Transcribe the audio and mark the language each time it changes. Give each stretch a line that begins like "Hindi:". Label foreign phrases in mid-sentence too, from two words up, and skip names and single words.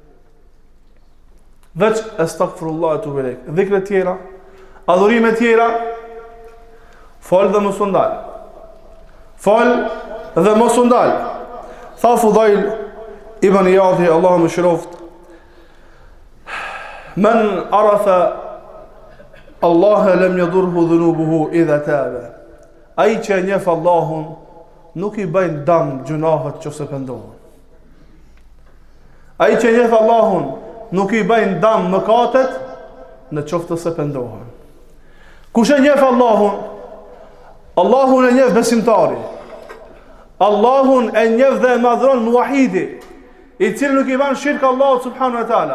Albanian: Veç astaghfirullah tu belek. Dhikra tjera, adhurime tjera, fal dhe mos u ndal. Fal dhe mos u ndal. Tha Fudail ibn Iyadhi, Allahu më shiroft:
Arabic: "من عرف الله لم يضره ذنوبه إذا تاب."
Albanian: Ai që e njeh Allahun nuk i bëjnë dëm gjunahet nëse pendohen. Ai që e njeh Allahun nuk i bëjnë dëm mëkatet nëse pendohen. Kush e njeh Allahun? Allahun e njeh besimtari. Allahun e njeh dhe e madhron muahidi, i cili nuk i bën shirk Allahut
Arabic: سبحانه وتعالى.